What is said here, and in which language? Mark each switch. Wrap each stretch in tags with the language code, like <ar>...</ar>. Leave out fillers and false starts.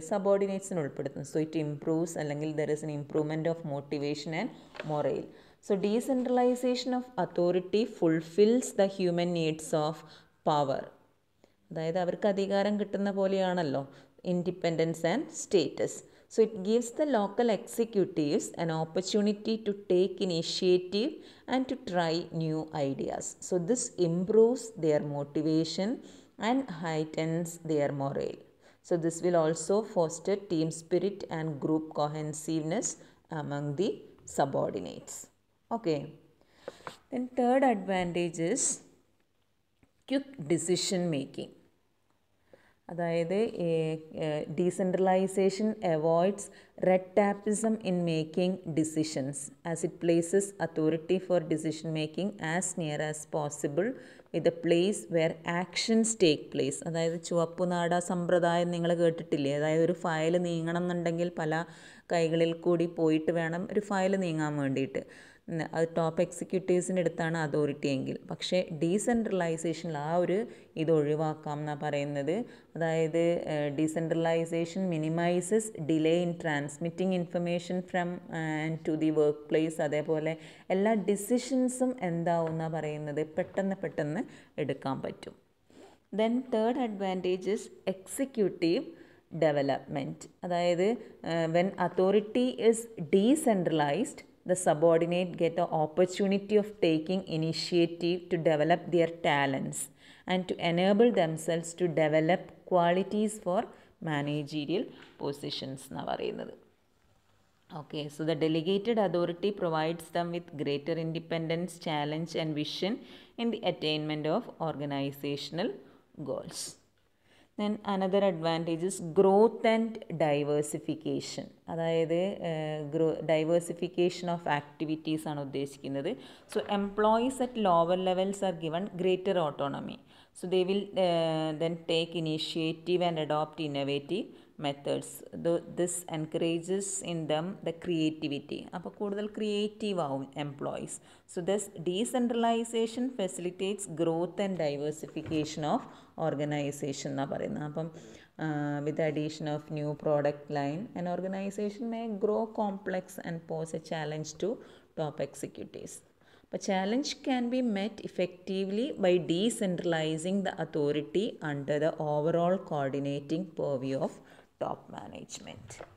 <ml>സബോർഡിനേറ്റ്സിനെ ഉൾപ്പെടുത്തുന്നു.</ml> <en>so it improves,</en> <ml>അല്ലെങ്കിൽ</ml> <en>There is an improvement of motivation and morale. So decentralisation of authority fulfils the human needs of power.</en> <ml>അതായത് അവർക്ക് അധികാരം കിട്ടുന്ന പോലെയാണല്ലോ</ml> <en>Independence and status. So it gives the local executives an opportunity to take initiative and to try new ideas. So this improves their motivation and heightens their morale. So this will also foster team spirit and group cohesiveness among the subordinates. Okay. Then third advantage is quick decision making.</en> <ml>അതായത്</ml> <en>Decentralisation avoids red tapism in making decisions as it places authority for decision making as near as possible with a place where actions take place.</en> <ml>അതായത് ചുവപ്പുനാട സമ്പ്രദായം നിങ്ങൾ കേട്ടിട്ടില്ലേ? അതായത് ഒരു file നീങ്ങണം എന്നുണ്ടെങ്കിൽ പല കൈകളിൽ കൂടി പോയിട്ട് വേണം ഒരു ഫയൽ നീങ്ങാൻ വേണ്ടിയിട്ട്. അത് ടോപ്പ് എക്സിക്യൂട്ടീവ്സിൻ്റെ അടുത്താണ് അതോറിറ്റി എങ്കിൽ. പക്ഷേ ഡീസെൻട്രലൈസേഷനിൽ ആ ഒരു ഇത് ഒഴിവാക്കാം എന്നാണ് പറയുന്നത്. അതായത്</ml> <en>Decentralisation minimises delay in transmitting information from and to the work place.</en> <ml>അതേപോലെ എല്ലാ ഡിസിഷൻസും എന്താവും എന്നാണ് പറയുന്നത്, പെട്ടെന്ന് എടുക്കാൻ പറ്റും.</ml> <en>Then third advantage is executive development.</en> <ml>അതായത്</ml> <en>when authority is decentralised, the subordinate get an opportunity of taking initiative to develop their talents and to enable themselves to develop qualities for managerial positions</en> <ml>എന്നാണ് പറയുന്നത്.</ml> <en>Okay, so the delegated authority provides them with greater independence, challenge and vision in the attainment of organizational goals. Then another advantage is growth and diversification.</en> <ml>അതായത്</ml> <en>diversification of activities</en> <ml>ആണ് ഉദ്ദേശിക്കുന്നത്.</ml> <en>So employees at lower levels are given greater autonomy. So they will then take initiative and adopt innovative methods. This encourages in them the creativity.</en> <ml>അപ്പോൾ കൂടുതൽ creative ആവും employees.</ml> <en>so thus decentralisation facilitates growth and diversification of organisation</en> <ml>എന്നാണ് പറയുന്നത്. അപ്പം</ml> <en>with the addition of new product line, an organization may grow complex and pose a challenge to top executives. But challenge can be met effectively by decentralizing the authority under the overall coordinating purview of top management.</en>